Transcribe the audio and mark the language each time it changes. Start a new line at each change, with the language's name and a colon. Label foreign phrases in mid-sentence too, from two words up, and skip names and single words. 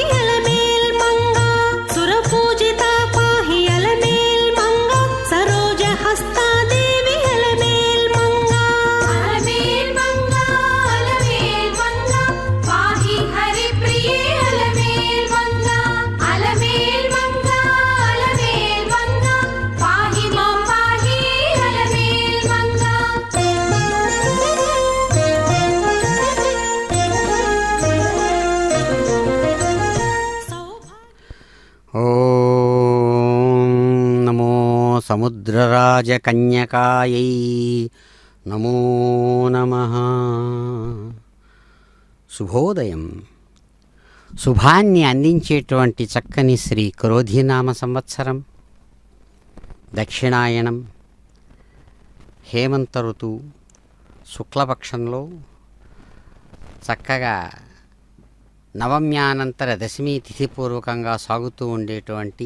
Sanskrit: अलमेल्मङ्गा सुरपूजिता पाहि अलमेल्मङ्गा सरोजहस्ता देवी अलमेल्मङ्गा अलमेल्मङ्गा अलमेल्मङ्गा पाहि हरिप्रिये अलमेल्मङ्गा अलमेल्मङ्गा अलमेल्मङ्गा पाहि मां पाहि अलमेल्मङ्गा। ఓం నమో సముద్రరాజకన్యకాయై నమో నమః.
Telugu: శుభోదయం. శుభాన్ని అందించేటువంటి చక్కని శ్రీ క్రోధినామ సంవత్సరం, దక్షిణాయనం, హేమంత ఋతువు, శుక్లపక్షంలో చక్కగా నవమ్యానంతర దశమి తిథిపూర్వకంగా సాగుతూ ఉండేటువంటి